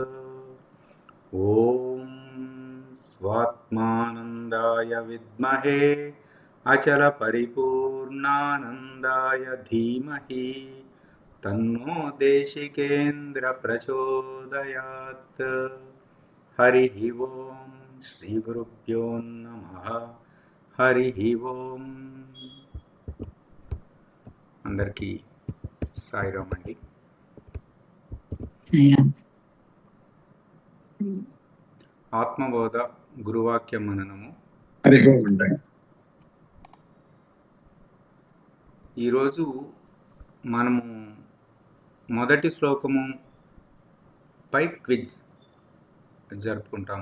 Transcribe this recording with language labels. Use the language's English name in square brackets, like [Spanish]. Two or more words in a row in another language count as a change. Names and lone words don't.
[Sanskrit] ॐ स्वात्मानन्दाय विद्महे अचलपरिपूर्णानन्दाय धीमहि तन्नो देशिकेन्द्र प्रचोदयात्। हरिः ओं श्रीगुरुभ्यो नमः। हरिः ओं। [Telugu] అందరికీ సాయిరామ్ అండి. ఆత్మబోధ గురువాక్య మననము. ఈరోజు మనము మొదటి శ్లోకము పై క్విజ్ జరుపుకుంటాము.